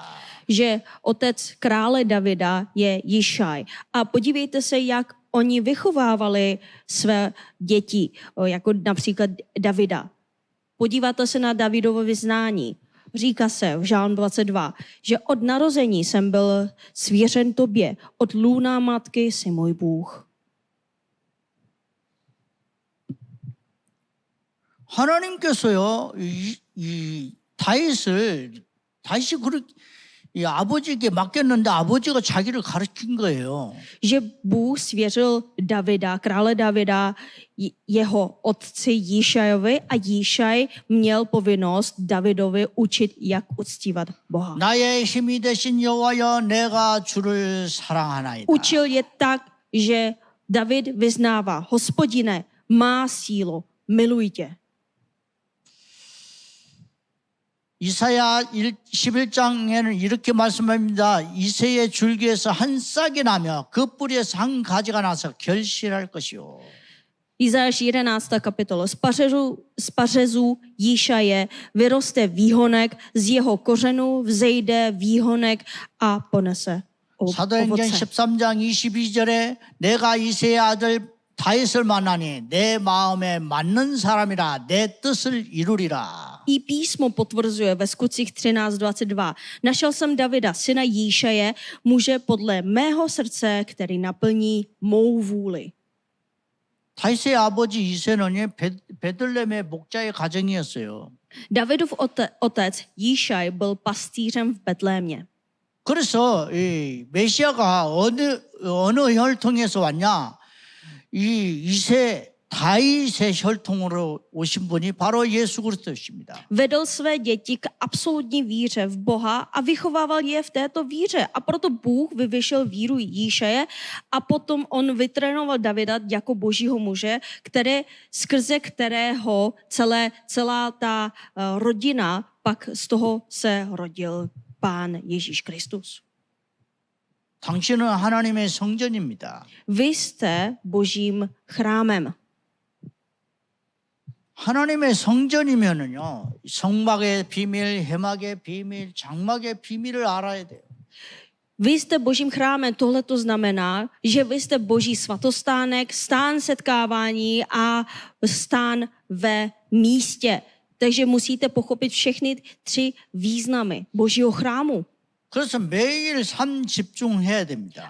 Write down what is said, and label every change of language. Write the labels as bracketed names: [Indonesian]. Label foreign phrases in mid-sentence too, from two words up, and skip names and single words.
[Czech] Že otec krále Davida je Jišaj. A podívejte se, jak oni vychovávali své děti, jako například Davida. Podíváte se na Davidovo vyznání. Říká se v Žálm 22, že od narození jsem byl svěřen tobě, od lůna matky jsi můj Bůh. [Korean] 하나님께서요, 이 다윗이 그렇게 이 아버지에게 맡겼는데 아버지가 자기를 가르친 거예요. [Czech] Že Bůh svěřil Davida, krále Davida, jeho otci Jíšajovi a Jíšaj měl povinnost Davidovi učit, jak uctívat Boha. [Korean] 나의 힘이 되신 여호와여 내가 주를 사랑하나이다. [Czech] Učil je tak, že David vyznává, Hospodine, má sílu, miluj tě. [Korean] 이사야 11장에는 이렇게 말씀합니다. 이새의 줄기에서 한 싹이 나며 그 뿌리에서 한 가지가 나서 결실할 것이요. [Czech] Izajáš 11. kapitola. Z pařezů Jíšaje vyroste výhonek, z jeho kořenů vzejde výhonek a ponese 사도행전 ovoce. [Korean] 13장 22절에 내가 이새의 아들 다윗을 만나니 내 마음에 맞는 사람이라 내 뜻을 이루리라. [Czech] I písmo potvrzuje ve Skutcích 13.22. Našel jsem Davida, syna Jíšaje, muže podle mého srdce, který naplní mou vůli. [Korean] 다윗의 아버지 이새는 베들레헴의 목자의 가정이었어요. [Czech] Davidův otec Jíšaj byl pastýřem v Betlémě. [Korean] 그래서 이 메시아가 어느 혈통에서 왔냐? 이 이새 다윗의 혈통으로 오신 분이 바로 예수 그리스도십니다. [Czech] Vedl své děti k absolutní víře v Boha a vychovával je v této víře. A proto Bůh vyvyšil víru Jíšaje a potom on vytrénoval Davida jako božího muže, skrze kterého celá ta rodina, pak z toho se rodil Pán Ježíš Kristus. [Korean] 당신은 하나님의 성전입니다. [Czech] Vy jste božím chrámem. [Korean] 하나님의 성전이면은요, 성막의 비밀, 해막의 비밀, 장막의 비밀을 알아야 돼요. [Czech] Vy jste božím chrámem, tohle to znamená, že vy jste boží svatostánek, stán setkávání a stán ve místě. Takže musíte pochopit všechny 3 významy božího chrámu. [Korean] 그래서 매일 삶 집중해야 됩니다.